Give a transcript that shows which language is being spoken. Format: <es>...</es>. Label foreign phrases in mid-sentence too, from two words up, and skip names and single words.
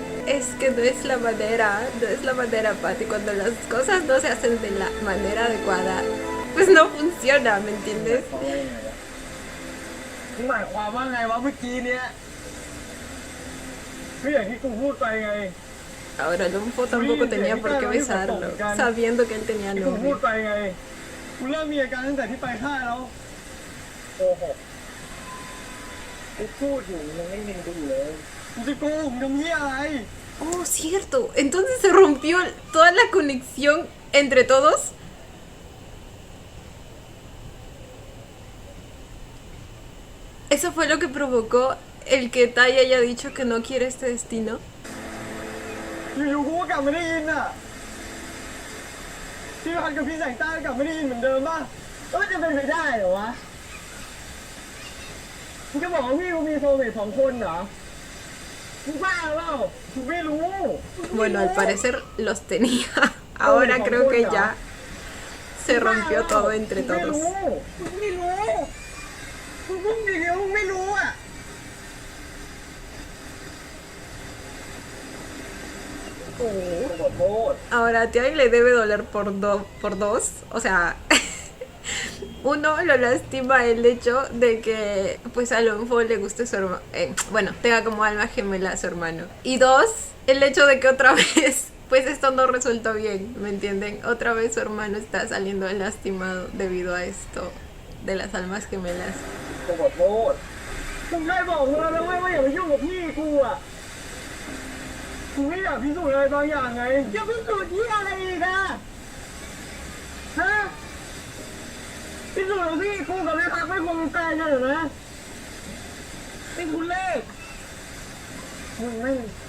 <es>Es que no es la manera, Pati. Cuando las cosas no se hacen de la manera adecuada, pues no funciona, ¿me entiendes?</es> <th>มึงหมายความว่าไงวะเมื่อกี้เนี้ยก็อย่างที่กูพูดไปไง</th> <es>Ahora Lumpo tampoco tenía por qué besarlo, sabiendo que él tenía</es> <th>ที่กูพูด</th> <es>novio.</es> <th>ไปไงกูเริ่มมีอาการตั้งแต่ที่ไปค่ายแล้วโกหกกูพูดอยู่มึงไม่มีกูอยู่เลยกูจะโกหกทำเหี้ยอะไร</th> <es>Oh, cierto. Entonces se rompió toda la conexión entre todos. Eso fue lo que provocó el que Tai haya dicho que no quiere este destino.</es> <th>อยู่ๆกูก็กลับมาได้ยินอ่ะพี่พันกับพี่แสงใต้ก็กลับมาได้ยินเหมือนเดิมป่ะจะเป็นไปได้เหรอวะมึงจะบอกว่าพี่กูมีโซลเมท2 คนเหรอมึงบ้าเปล่ากูไม่รู้</th> <es>Bueno, al parecer los tenía. Ahora creo que ya se rompió todo entre</es> <th>ไม่</th> <es>todos.</es> <th>รู้มึงไม่รู้มึงพูดอย่างเดียวมึงไม่รู้อ่ะโอ้โหขอโทษ</th> <es>Ahora a Tiago le debe doler por dos. O sea, uno lo lastima el hecho de que pues a Lonfo le guste su hermano. Bueno, tenga como alma gemela a su hermano. Y dos, el hecho de que otra vez pues esto no resultó bien, ¿me entienden? Otra vez su hermano está saliendo lastimado debido a esto de las almas gemelas.</es> <th>ขอโทษมึงได้บอกเราแล้วว่าอย่าไปยุ่งกับพี่กูอ่ะกูไม่อยากพิสูจน์อะไรบางอย่างไงจะพิสูจน์ที่อะไรอีกอะฮะพิสูจน์ว่าพี่กูกับแม่พักไม่คงแฟนกันเหรอนะนี่คุณเลขมึงไม่</th>